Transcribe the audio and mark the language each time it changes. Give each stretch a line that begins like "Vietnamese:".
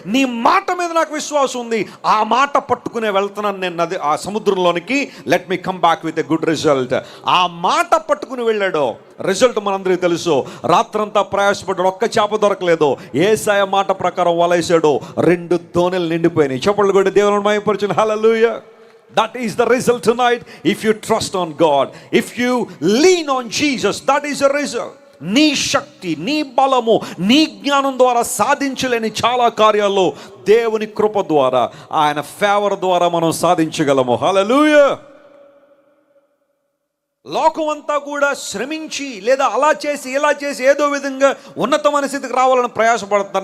Telugu: నీ మాట మీద నాకు విశ్వాసం ఉంది. ఆ మాట పట్టుకునే వెళ్తున్నాను నేను నది ఆ సముద్రంలోనికి.
English: Let me come back with a good result.
Telugu: ఆ మాట పట్టుకుని వెళ్ళాడో రిజల్ట్ మనందరికీ తెలుసు. రాత్రంతా ప్రయాసపడ్డాడు, ఒక్క చేప దొరకలేదు. యేసాయ మాట ప్రకారం వలేసాడు, 2 దోణెలు నిండిపోయినాయి. చప్పట్లు కొట్టి దేవుని మహిమపరచును. హల్లెలూయా.
English: That is the result tonight. If you trust on God, if you lean on Jesus, that is the result.
Telugu: నీ శక్తి, నీ బలము, నీ జ్ఞానం ద్వారా సాధించలేని చాలా కార్యాలు దేవుని కృప ద్వారా, ఆయన ఫేవర్ ద్వారా మనం సాధించగలము. హల్లెలూయా. లోకం అంతా కూడా శ్రమించి లేదా అలా చేసి ఇలా చేసి ఏదో విధంగా ఉన్నతమైన స్థితికి రావాలని ప్రయాసపడుతున్నారు.